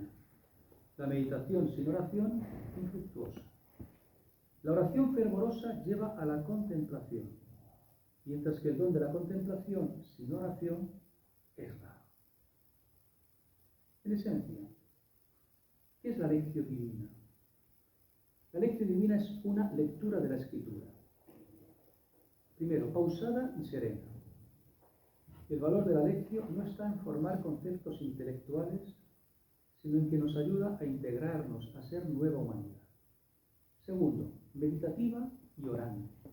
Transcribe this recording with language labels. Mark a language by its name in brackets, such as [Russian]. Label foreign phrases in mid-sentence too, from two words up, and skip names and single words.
[Spanish] La meditación sin oración, infructuosa. La oración fervorosa lleva a la contemplación. mientras que el don de la contemplación sin oración es raro. En esencia, ¿qué es la [Latin] lectio divina? [Spanish] La [Latin] lectio divina [Spanish] es una lectura de la Escritura. Primero, pausada y serena. El valor de la lectio no está en formar conceptos intelectuales, sino en que nos ayuda a integrarnos, a ser nueva humanidad. Segundo, meditativa y orante.